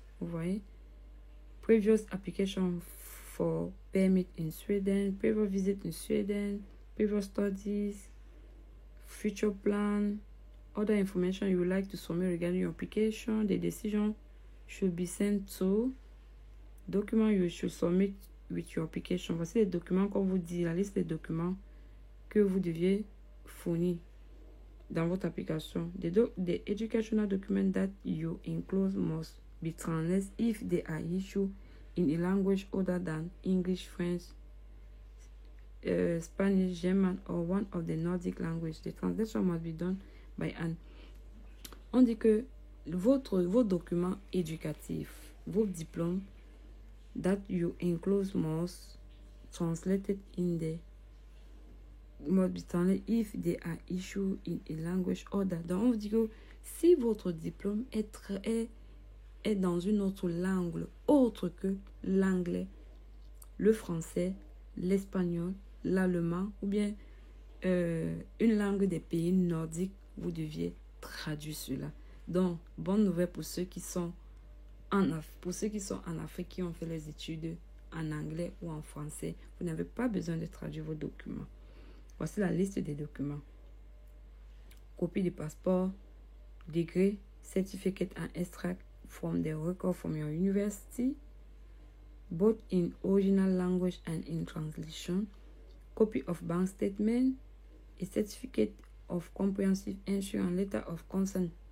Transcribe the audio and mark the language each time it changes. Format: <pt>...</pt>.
<fr>Vous voyez,</fr> <en>previous application for permit in Sweden, previous visit in Sweden, previous studies, future plan, other information you would like to submit regarding your application. The decision should be sent to document you should submit with your application.</en> <fr>Voici les documents qu'on vous dit, la liste des documents que vous deviez fournir dans votre application.</fr> <en>The educational document that you include must be translated if they are issued in a language other than English, French, Spanish, German, or one of the Nordic languages. The translation must be done by an.</en> <fr>On dit que vos documents éducatifs, vos diplômes</fr> <en>that you include must translated in the must be translated if they are issued in a language other.</en> <fr>Donc on vous dit que si votre diplôme est dans une autre langue autre que l'anglais, le français, l'espagnol, l'allemand ou bien une langue des pays nordiques, vous deviez traduire cela. Donc, bonne nouvelle pour ceux qui sont en Afrique, qui ont fait les études en anglais ou en français. Vous n'avez pas besoin de traduire vos documents. Voici la liste des documents. Copie du passeport,</fr> <en>degree, certificate and extract from the record from your university, both in original language and in translation, copy of bank statement, a certificate of comprehensive insurance, letter of consent.</en>